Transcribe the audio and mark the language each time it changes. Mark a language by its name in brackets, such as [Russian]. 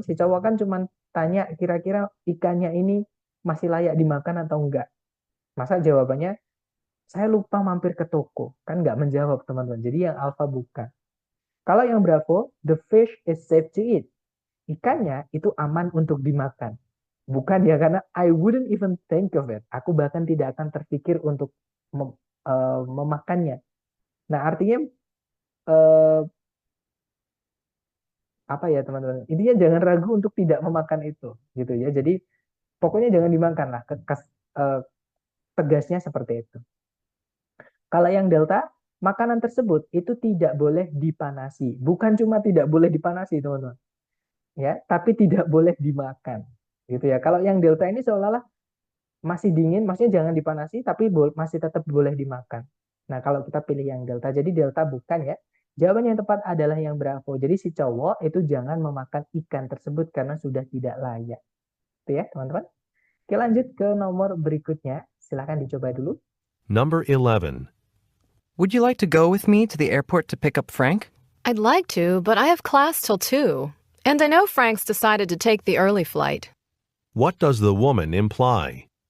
[Indonesian] Si cowok kan cuma tanya kira-kira ikannya ini masih layak dimakan atau enggak. Masa jawabannya, saya lupa mampir ke toko. Kan nggak menjawab, teman-teman. Jadi yang alpha bukan. Kalau yang bravo, [English] the fish is safe to eat. [Indonesian] Ikannya itu aman untuk dimakan. Bukan ya, karena [English] I wouldn't even think of it. [Indonesian] Aku bahkan tidak akan terpikir untuk memakannya. Nah, artinya eh, apa ya teman-teman? Intinya jangan ragu untuk tidak memakan itu, gitu ya. Jadi pokoknya jangan dimakan lah. Tegasnya seperti itu. Kalau yang delta, makanan tersebut itu tidak boleh dipanasi. Bukan cuma tidak boleh dipanasi, teman-teman. Ya, tapi tidak boleh dimakan. Gitu ya. Kalau yang delta ini seolah-olah masih dingin, maksudnya jangan dipanasi, tapi masih tetap boleh dimakan. Nah, kalau kita pilih yang delta, jadi delta bukan ya. Jawaban yang tepat adalah yang bravo. Jadi si cowok itu jangan memakan ikan tersebut karena sudah tidak layak. Itu ya, teman-teman. Oke, lanjut ke nomor berikutnya. Silahkan dicoba dulu. [English] Number 11. Would you like to go with me to the airport to pick up Frank? I'd like to, but I have class till 2. And I know Frank's decided to take the early flight. What does the woman imply?